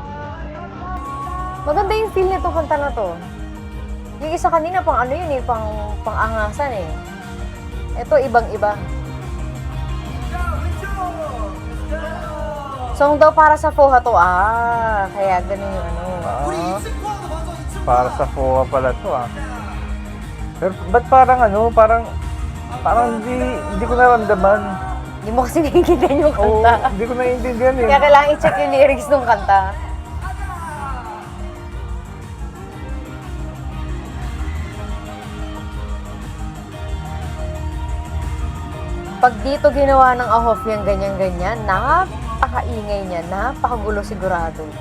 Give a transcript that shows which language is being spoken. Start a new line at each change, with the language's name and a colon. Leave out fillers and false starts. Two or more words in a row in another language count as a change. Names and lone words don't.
Filipino: Maganda yung feel nito kanta na to. Yung isa kanina pang ano yun eh, pang-angasan eh. Ito ibang-iba. Song daw para sa FOHA to. Kaya ganun yung ano.
Korean: 우리 이층과도 맞아 이층과.
Filipino: para sa FOA pala to ah. Pero ba't parang ano, parang hindi ko naramdaman. Hindi mo kasi naiintindihan yung Oo, kanta. hindi ko naiintindihan eh. Kaya kailangan i-check yung lyrics ng kanta. Pag dito ginawa ng Ahof yung ganyan-ganyan, napakaingay niya, napakagulo sigurado.